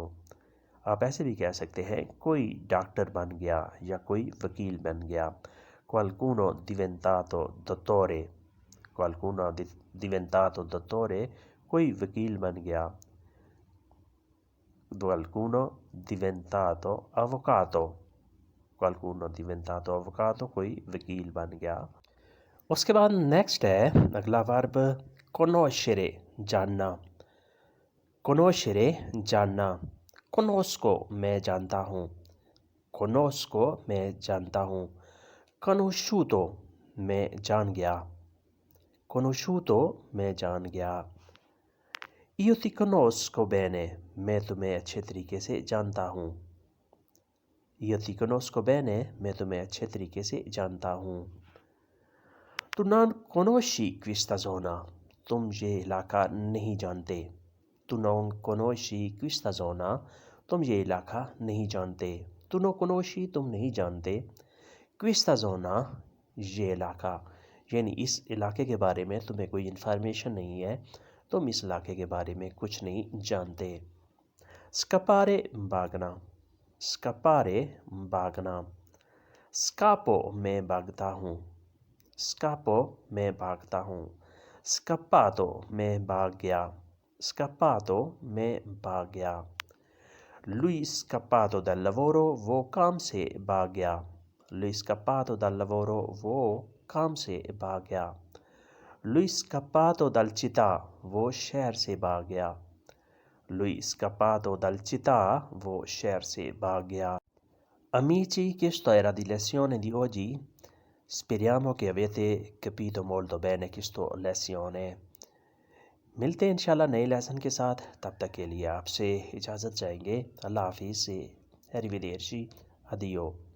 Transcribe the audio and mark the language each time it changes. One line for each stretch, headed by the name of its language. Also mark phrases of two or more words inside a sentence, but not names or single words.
Urdu: آپ ایسے بھی کہہ سکتے ہیں کوئی ڈاکٹر بن گیا یا کوئی وکیل بن گیا.
Italian: qualcuno diventato dottore, qualcuno diventato dottore کوئی وکیل بن گیا. qualcuno diventato avvocato, qualcuno diventato avvocato کوئی وکیل بن گیا.
Urdu: اس کے بعد نیکسٹ ہے اگلا ورب conoscere جاننا, conoscere جاننا. conosco میں جانتا ہوں, conosco میں جانتا ہوں. conosciuto میں جان گیا, conosciuto میں جان گیا.
Italian: io ti conosco bene
Urdu: میں تمہیں اچھے طریقے سے جانتا ہوں,
Italian: io ti conosco bene
Urdu: میں تمہیں اچھے طریقے سے جانتا ہوں.
Italian: tu non conosci questa zona
Urdu: تم یہ علاقہ نہیں جانتے,
Italian: tu non conosci questa zona
Urdu: تم یہ علاقہ نہیں جانتے.
Italian: tu non conosci
Urdu: تم نہیں جانتے,
Italian: questa zona
Urdu: یہ علاقہ, یعنی اس علاقے کے بارے میں تمہیں کوئی انفارمیشن نہیں ہے, تم اس علاقے کے بارے میں کچھ نہیں جانتے. scappare بھاگنا, scappare بھاگنا. scappo میں بھاگتا ہوں, scappo میں بھاگتا ہوں. scappato میں بھاگ گیا, scappato میں بھاگ گیا.
Italian: lui scappato dal lavoro
Urdu: وہ کام سے بھاگ گیا,
Italian: lui scappato dal lavoro
Urdu: وہ کام سے بھاگ گیا.
Italian: lui scappato dal città
Urdu: وہ شہر سے بھاگ گیا,
Italian: lui scappato dal città
Urdu: وہ شہر سے بھاگ گیا.
Italian: Amici, questo era di lezione di oggi. Speriamo che avete capito molto bene questa lezione.
Urdu: ملتے ہیں انشاءاللہ نئے لیسن کے ساتھ, تب تک کے لیے آپ سے اجازت چاہیں گے. اللہ حافظ سے
Italian: arrivederci, addio.